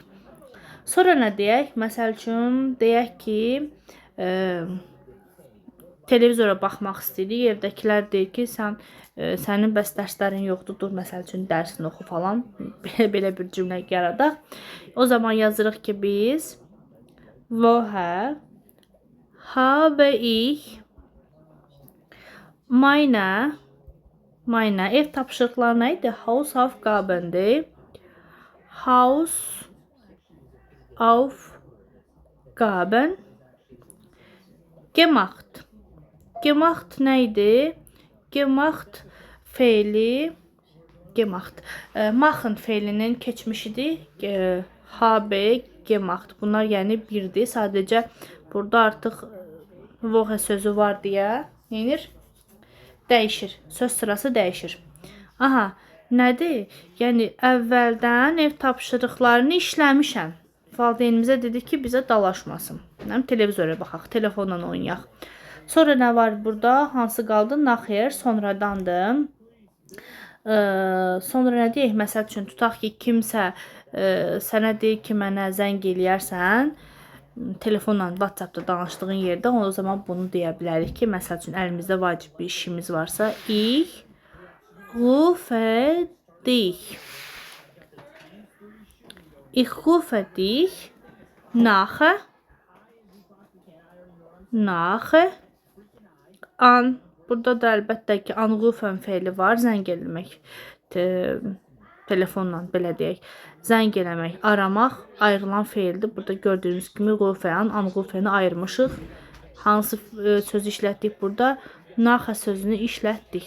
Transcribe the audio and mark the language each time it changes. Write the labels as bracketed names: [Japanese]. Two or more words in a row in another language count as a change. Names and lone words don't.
[Azerbaijani] Sonra nə deyək? Məsəl üçün, deyək ki, televizora baxmaq istəyirik. Evdəkilər deyir ki, sənin bəs dərslərin yoxdur, dur, məsəl üçün, dərsini oxu falan. Belə bir cümlə yaradaq. O zaman yazırıq ki, biz [German] woher habe ich meine [Azerbaijani] ev tapşırıqları nə idi? Hausaufgabendir. [German] Hausaufgaben gemacht. [Azerbaijani] Gemacht nə idi? Gemacht feili gemacht. Machen feilinin keçmişidir. [German] Habe gemacht. [Azerbaijani] Bunlar yəni birdir. Sadəcə burada artıq woher sözü var deyə neyinir? Dəyişir. Söz sırası dəyişir. Aha, nədir? Yəni əvvəldən ev tapşırıqlarını işləmişəm. Valideynimizə dedik ki, bizə dalaşmasın. Televizora baxaq, telefonla oynayaq. Sonra nə var burada? Hansı qaldı? Nachher, sonradandır. Sonra nə deyək? Məsəl üçün, tutaq ki, kimsə sənə deyir ki, mənə zəng eləyərsən, telefonla, WhatsAppda danışdığın yerdə, o zaman bunu deyə bilərik ki, məsəl üçün, əlimizdə vacib bir işimiz varsa, [German] ich rufe dich. Ich rufe dich nachher an. [Azerbaijani] Burada da əlbəttə ki, anrufen feili var, zəng eləmək. Telefonla, belə deyək. Zəng eləmək, aramaq ayrılan feildir. Burada gördüyünüz kimi rufeyan, anrufeni ayırmışıq. Hansı sözü işlətdik burada? Naxə sözünü işlətdik.